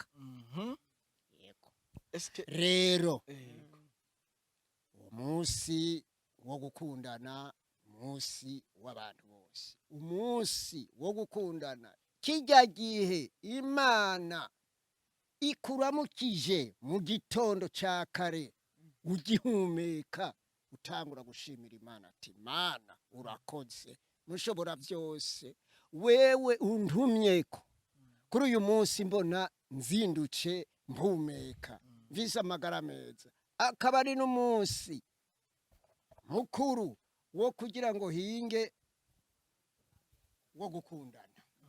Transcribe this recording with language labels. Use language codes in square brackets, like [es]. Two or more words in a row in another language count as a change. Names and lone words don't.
[rn] Yego rero umunsi wo gukundana umunsi w'abantu bose umunsi wo gukundana kijya gihe Imana ikuramukije mu gitondo cya kare ugihumeka utangura gushimira Imana ati Mana urakoze mushobora byose wewe untumyeko kuri uyu munsi mbona nzinduce mpumeka mvise amagara meza akaba ari n'umunsi mukuru wo kugira ngo hinge wo gukundana